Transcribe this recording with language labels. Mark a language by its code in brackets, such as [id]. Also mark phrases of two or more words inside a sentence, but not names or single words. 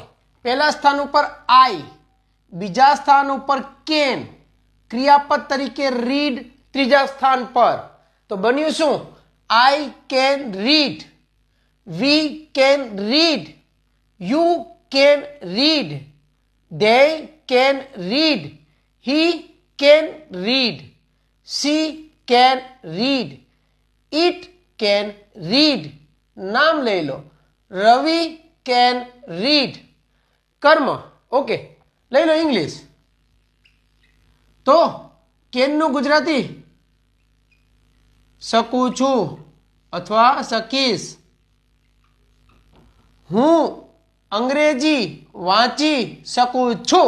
[gu] પહેલા સ્થાન ઉપર આઈ, બીજા સ્થાન ઉપર કેન, ક્રિયાપદ તરીકે રીડ ત્રીજા સ્થાન પર. તો બન્યું શું? [en] I can read, we can read, you can read, they can read, he can read, she can read, it can read. [gu] નામ લઈ લો, રવિ [en] can read. [gu] કર્મ ઓકે. લઈ લો ઇંગ્લિશ. તો કેનનું ગુજરાતી શકું છું અથવા શકીશ. હું અંગ્રેજી વાંચી શકું છું.